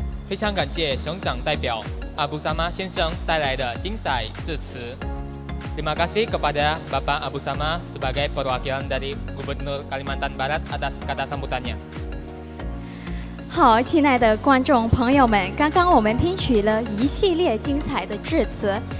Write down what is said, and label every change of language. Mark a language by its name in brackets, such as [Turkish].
[Chinese] 非常感谢省长代表阿布萨玛先生带来的精彩致辞。 [Indonesian] Terima kasih kepada Bapak Abu Sama sebagai perwakilan dari Gubernur Kalimantan Barat atas kata sambutannya。 [Chinese] 好，亲爱的观众朋友们，刚刚我们听取了一系列精彩的致辞。